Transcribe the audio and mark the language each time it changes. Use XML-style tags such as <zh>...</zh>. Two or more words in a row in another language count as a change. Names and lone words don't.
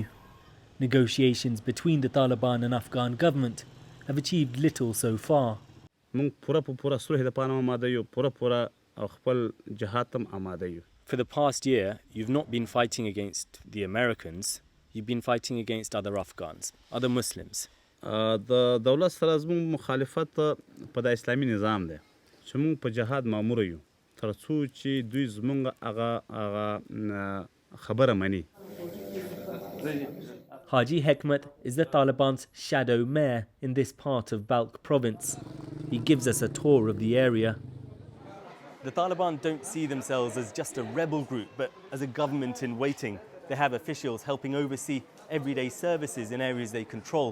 <en>Negotiations between the Taliban and Afghan government have achieved little so far. For the past year, you've not been fighting against the Americans, you've been fighting against other Afghans, other Muslims.</en> <ps>The دولت سره زموږ مخالفت په د اسلامي نظام دی چې موږ په جهاد مامور یو تر څو چې دوی زموږ هغه خبره مني.</ps> <en>Haji Hekmat is the Taliban's shadow mayor in this part of Balkh province. He gives us a tour of the area. The Taliban don't see themselves as just a rebel group, but as a government in waiting. They have officials helping oversee everyday services in areas they control.</en>